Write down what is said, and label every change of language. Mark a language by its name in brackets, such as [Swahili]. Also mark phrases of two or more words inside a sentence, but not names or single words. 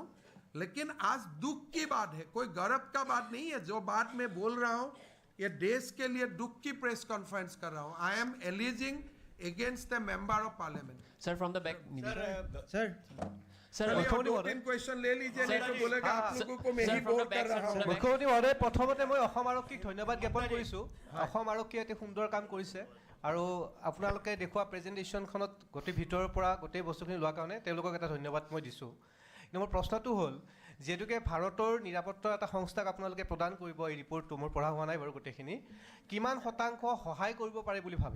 [Hindi] लेकिन आज दुख की बात है, कोई गर्व का बात नहीं है। जो बात मैं बोल रहा हूं, ये देश के लिए दुख की [English] press conference [Hindi] कर रहा हूं। [English] I am alleging against the member of parliament. Sir from the back, sir question [Hindi] ले लीजिए, नहीं तो बोलेगा आप लोगों को मैं ही बोल कर रहा हूं। मुख्यमंत्री महोदय, [Assamese] प्रथमते মই অসম আৰক্ষীক ধন্যবাদ জ্ঞাপন কৰিছোঁ। অসম আৰক্ষীয়ে এটি সুন্দৰ কাম কৰিছে আৰু আপোনালোকে দেখুওৱা প্ৰেজেণ্টেশ্যনখনত গোটেই ভিতৰৰ পৰা গোটেই বস্তুখিনি লোৱাৰ কাৰণে তেওঁলোকক এটা ধন্যবাদ মই দিছোঁ। কিন্তু মোৰ প্ৰশ্নটো হ'ল, যিহেতুকে ভাৰতৰ নিৰাপত্তা এটা সংস্থাক আপোনালোকে প্ৰদান কৰিব, এই ৰিপৰ্টটো মোৰ পঢ়া হোৱা নাই বাৰু গোটেইখিনি, কিমান শতাংশ সহায় কৰিব পাৰে বুলি ভাবে?